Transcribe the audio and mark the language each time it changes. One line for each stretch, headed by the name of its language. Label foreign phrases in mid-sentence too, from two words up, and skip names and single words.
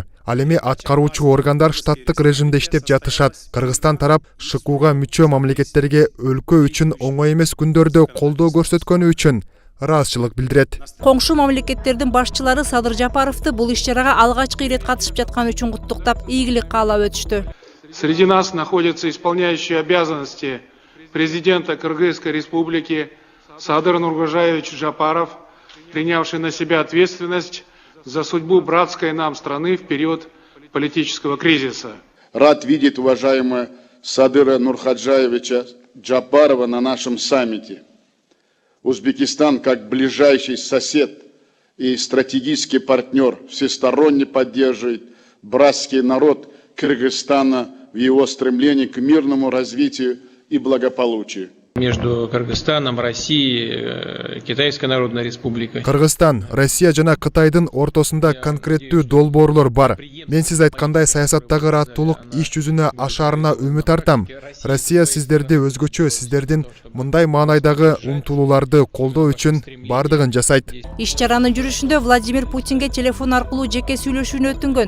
Kyrgyz: Ал эми аткаруучу органдар штаттык режимде иштеп жатышат. Кыргызстан тарап ШКУга мүчө мамлекеттерге өлкө үчүн оңой эмес күндөрдө колдоо көрсөткөнү үчүн ыраазычылык билдирет. Коңшу мамлекеттердин башчылары Садыр Жапаровду бул иш-чарага алгачкы ирет катышып жаткан үчүн куттуктап, ийгилик каалап өтүштү.
Russian: Среди нас находится исполняющий обязанности президента Кыргызской республики Садыр Нуркожаевич Жапаров, принявший на себя ответственность за судьбу братской нам страны в период политического кризиса. Рад видеть уважаемого Садыра Нуркожаевича Жапарова на нашем саммите. Узбекистан, как ближайший сосед и стратегический партнер, всесторонне поддерживает братский народ Кыргызстана в его стремлении к мирному развитию и благополучию. Между Кыргызстаном, Россией, Китайской Народной Республикой.
Kyrgyz: Кыргызстан, Россия жана Кытайдын ортосунда конкреттүү долбоорлор бар. Мен сиз айткандай саясаттагы ыраттуулук иш жүзүнө ашаарына үмүт артам. Россия сиздерди өзгөчө, сиздердин мындай маанайдагы умтулууларды колдоо үчүн бардыгын жасайт. Иш-чаранын жүрүшүндө Владимир Путинге телефон аркылуу жеке сүйлөшүүнү өтүнгөн.